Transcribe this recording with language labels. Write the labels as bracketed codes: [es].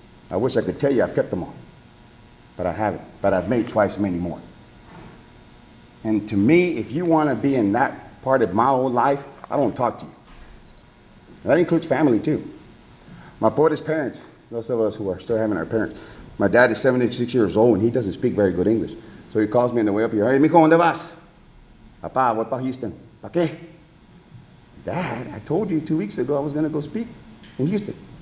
[en] I wish I could tell you I've kept them all. But I haven't. But I've made twice many more. And to me, if you want to be in that part of my old life, I don't talk to you. And that includes family too. My poorest parents, those of us who are still having our parents, my dad is 76 years old and he doesn't speak very good English. So he calls me on the way up here, hey, [es] mijo, ¿dónde vas? Papá, voy para Houston. ¿Para qué? [en] Dad, I told you 2 weeks ago I was going to go speak in Houston.